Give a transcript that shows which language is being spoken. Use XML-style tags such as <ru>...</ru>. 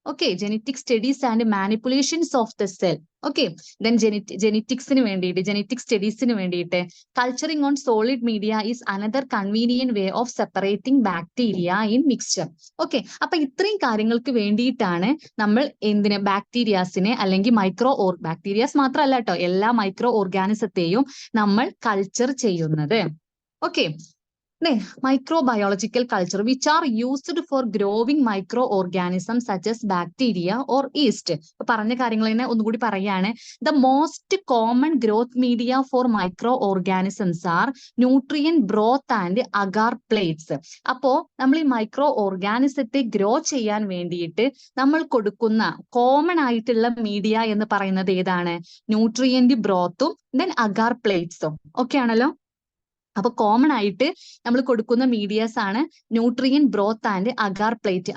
<en>Okay, genetic studies and manipulations of the cell. Okay, then</en> <ml>ജെനറ്റിക്സിന് വേണ്ടിയിട്ട്, genetic സ്റ്റഡീസിന് വേണ്ടിയിട്ട്</ml> <en>Culturing on solid media is another convenient way of separating bacteria in mixture.</en> <ml>Okay, അപ്പൊ ഇത്രയും കാര്യങ്ങൾക്ക് വേണ്ടിയിട്ടാണ് നമ്മൾ എന്തിന് ബാക്ടീരിയാസിനെ അല്ലെങ്കിൽ ബാക്ടീരിയാസ് മാത്രമല്ല കേട്ടോ, എല്ലാ മൈക്രോ ഓർഗാനിസത്തെയും നമ്മൾ കൾച്ചർ ചെയ്യുന്നത്.</ml> <en>Okay, microbiological culture which are used for growing microorganisms such as bacteria or yeast.</en> <ml>പറഞ്ഞ കാര്യങ്ങൾ തന്നെ ഒന്നുകൂടി പറയാണ്.</ml> <en>The most common growth media for microorganisms are nutrient broth and agar plates.</en> <ml>അപ്പോ നമ്മൾ ഈ മൈക്രോ ഓർഗാനിസത്തെ ഗ്രോ ചെയ്യാൻ വേണ്ടിയിട്ട് നമ്മൾ കൊടുക്കുന്ന കോമൺ ആയിട്ടുള്ള മീഡിയ എന്ന് പറയുന്നത് ഏതാണ്? Nutrient ബ്രോത്തും then agar പ്ലേറ്റ്സും. ഓക്കെ ആണല്ലോ. അപ്പൊ കോമൺ ആയിട്ട് നമ്മൾ കൊടുക്കുന്ന മീഡിയാസ് ആണ് nutrient broth and agar plate.</ml>